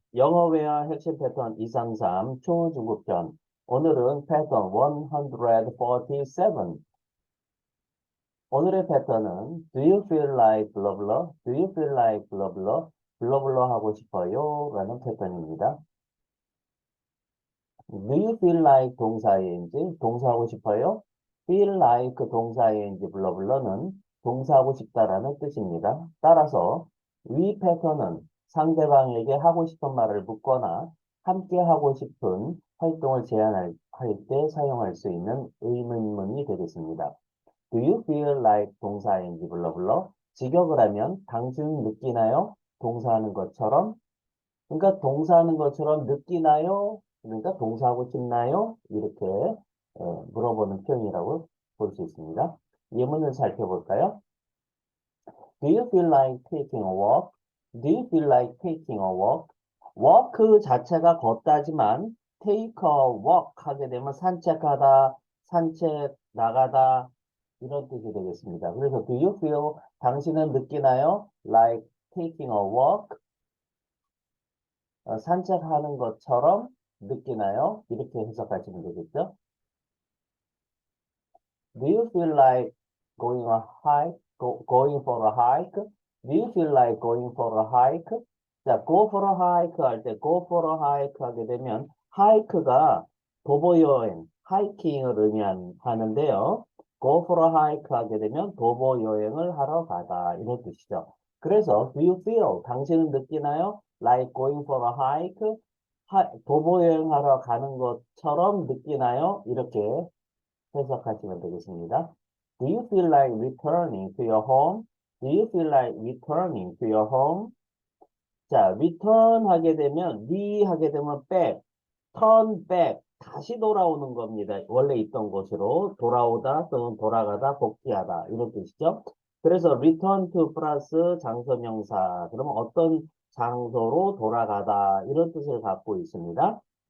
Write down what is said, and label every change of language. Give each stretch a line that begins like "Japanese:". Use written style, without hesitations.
Korean: 영어 회화 핵심 패턴 233 초중급편. 오늘은 패턴 147.
English: 오늘의 패턴은 Do you feel like blah blah? Do you feel like blah blah?
Korean: blah blah 하고 싶어요? 라는 패턴입니다.
English: Do you feel like
Korean: 동사인지 동사하고 싶어요?
English: feel like
Korean: 동사인지 blah blah는 동사하고 싶다라는 뜻입니다. 따라서 위 패턴은 상대방에게 하고 싶은 말을 묻거나 함께 하고 싶은 활동을 제안할 때 사용할 수 있는 의문문이 되겠습니다.
English: Do you feel like
Korean: 동사인지
English: blah blah?
Korean: 직역을 하면 당신은 느끼나요? 동사하는 것처럼 그러니까 동사하는 것처럼 느끼나요? 그러니까 동사하고 싶나요? 이렇게 물어보는 표현이라고 볼 수 있습니다. 예문을 살펴볼까요?
English: Do you feel like taking a walk? Do you feel like taking a walk?
Korean: walk 자체가 걷다지만
English: take a walk
Korean: 하게 되면 산책하다, 산책 나가다 이런 뜻이 되겠습니다.
English: 그래서 do you feel
Korean: 당신은 느끼나요?
English: like taking a walk
Korean: 산책하는 것처럼 느끼나요? 이렇게 해석하시면 되겠죠?
English: Do you feel like going a hike? going for a hike? Do you feel like going for a hike?
Korean: 자,
English: go for a hike
Korean: 할 때 go for a hike 하게 되면 hike가 도보 여행, 하이킹을 의미하는데요.
English: go for a hike
Korean: 하게 되면 도보 여행을 하러 가다 이런 뜻이죠. 그래서
English: do you feel
Korean: 당신은 느끼나요?
English: like going for a hike
Korean: 도보 여행하러 가는 것처럼 느끼나요? 이렇게 해석하시면 되겠습니다.
English: Do you feel like returning to your home? Do you feel like returning to your home?
Korean: 자, return 하게 되면, 하게 되면 back,
English: turn back,
Korean: 다시 돌아오는 겁니다. 원래 있던 곳으로 돌아오다 또는 돌아가다, 복귀하다 이런 뜻이죠. 그래서
English: return to
Korean: 플러스 장소명사, 그러면 어떤 장소로 돌아가다 이런 뜻을 갖고 있습니다.